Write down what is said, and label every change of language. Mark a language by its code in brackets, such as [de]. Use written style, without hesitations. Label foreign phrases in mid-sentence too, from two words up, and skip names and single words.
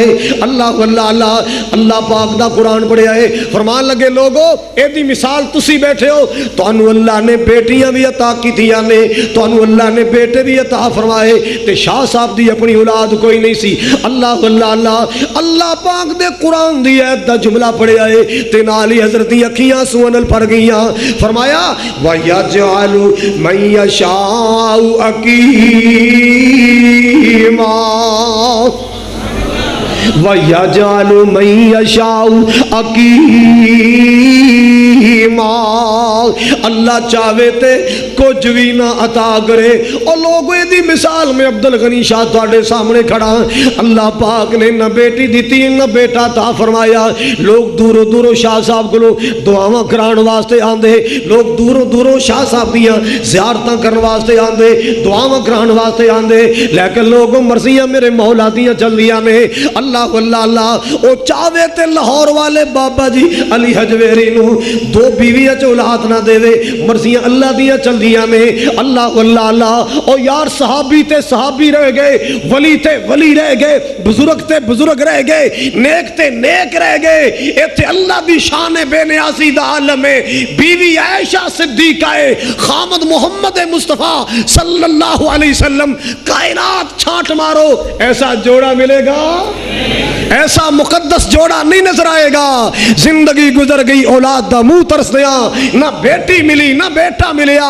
[pa] اللہ اللہ اللہ اللہ پاک دا قرآن پڑھیا ہے, فرمان لگے لوگو اے دی مثال تسی بیٹھے ہو, تانوں اللہ نے بیٹیاں بھی عطا کیتیاں نے, تانوں اللہ نے بیٹے بھی عطا فرمائے. تے شاہ صاحب دی اپنی اولاد کوئی نہیں سی. اللہ اللہ اللہ اللہ پاک دے قرآن دی ایت دا جملہ پڑھیا ہے, تے نال ہی حضرت دی اکھیاں سونل پھر گئیاں. [ar] فرمایا وَيَجْعَلُ مَن يَشَاءُ عَقِيمًا, وَيَجْعَلُ مَن يَشَاءُ عَقِيمًا. [pa] اللہ چاہے تے کچھ بھی نہ عطا کرے. اور لوگوں دی مثال میں عبدالغنی شاہ تواڈے سامنے کھڑا. اللہ پاک نے نہ بیٹی دیتی نہ بیٹا عطا فرمایا. لوگ دوروں دوروں شاہ صاحب کو دعاواں کران واسطے آندے, لوگ دوروں دوروں شاہ صاحب دیاں زیارتاں کرن واسطے آندے, دعاواں کران واسطے آندے, لیکن لوگوں مرضیاں میرے مولا دیاں چلدیاں نے. اللہ اللہ اللہ او چاہے تے لاہور والے بابا جی علی حجویری نو دو بیویاں چ اولاد نہ دے, مرضیاں اللہ دیاں چلدیاں نے. اللہ اللہ اللہ او یار صحابی تے صحابی رہ گئے, ولی تے ولی رہ گئے, بزرگ تے بزرگ رہ گئے, نیک تے نیک رہ گئے. ایتھے اللہ دی شان بے نیازی دا عالم ہے. بیوی عائشہ صدیقہ ہے, خامد محمد مصطفیٰ صلی اللہ علیہ وسلم, کائنات چھانٹ مارو ایسا جوڑا ملے گا, ایسا مقدس جوڑا نہیں نظر آئے گا. زندگی گزر گئی اولاد دا منہ ترس دیا, نہ بیٹی ملی نہ بیٹا ملیا.